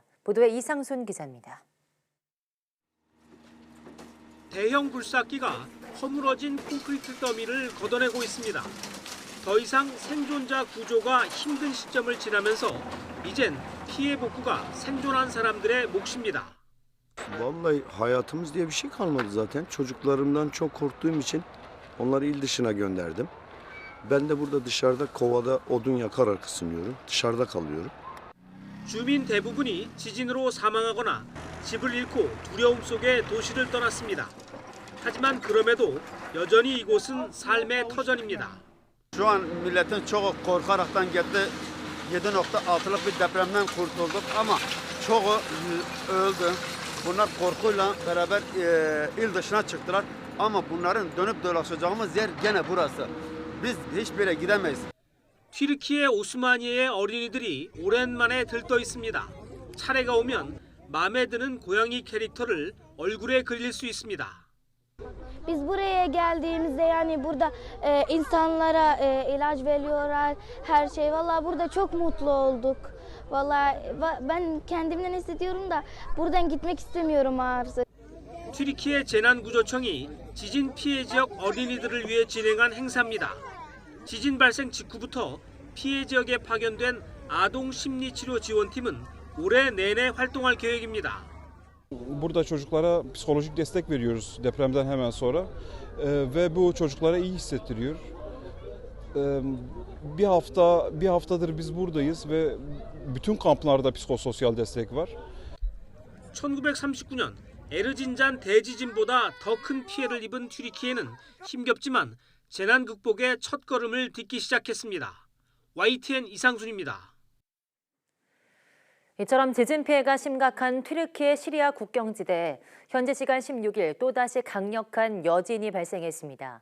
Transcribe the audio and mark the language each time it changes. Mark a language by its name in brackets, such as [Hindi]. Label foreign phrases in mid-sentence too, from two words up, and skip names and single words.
[Korean] 보도에 이상순 기자입니다. 대형 굴삭기가 허물어진 콘크리트 더미를 걷어내고 있습니다. 더 이상 생존자 구조가 힘든 시점을 지나면서 이젠 piye 복구가 생존한 사람들의 몫입니다. [Turkish] Vallahi hayatımız diye bir şey kalmadı zaten. Çocuklarımdan çok korktuğum için onları il dışına gönderdim. Ben de burada dışarıda kovada odun yakarak ısınıyorum. Dışarıda kalıyorum. [Korean] 주민 대부분이 지진으로 사망하거나 집을 잃고 두려움 속에 도시를 떠났습니다. 하지만 그럼에도 여전히 이곳은 삶의 터전입니다. [Turkish] Şu an milletin çoğu korkaraktan geldi. 7.6'lık bir depremden kurtulduk ama çoğu öldü. Bunlar korkuyla beraber il dışına çıktılar. Ama bunların dönüp dolaşacağımız yer gene burası. Biz hiçbir yere gidemeyiz. [Korean] 튀르키예 오스마니에의 어린이들이 오랜만에 들떠 있습니다. 차례가 오면 마음에 드는 고양이 캐릭터를 얼굴에 그릴 수 있습니다. [Turkish] Biz buraya geldiğimizde yani burada insanlara ilaç veriyorlar, her şey. Vallahi burada çok mutlu olduk. Vallahi ben kendimden hissediyorum da buradan gitmek istemiyorum artık. [Korean] 튀르키예 재난구조청이 지진 피해 지역 어린이들을 위해 진행한 행사입니다. 지진 발생 직후부터 피해 지역에 파견된 아동 심리치료 지원팀은 올해 내내 활동할 계획입니다. [Turkish] Burada çocuklara psikolojik destek veriyoruz depremden hemen sonra ve bu çocuklara iyi hissettiriyor. Bir haftadır biz buradayız ve bütün kamplarda psikososyal destek var. [Korean] 1939년 에르진잔 대지진보다 더 큰 피해를 입은 튀르키예는 힘겹지만 재난 극복의 첫걸음을 딛기 시작했습니다. YTN 이상순입니다. 이처럼 지진 피해가 심각한 튀르키예 시리아 국경지대에 현지 시간 16일 또다시 강력한 여진이 발생했습니다.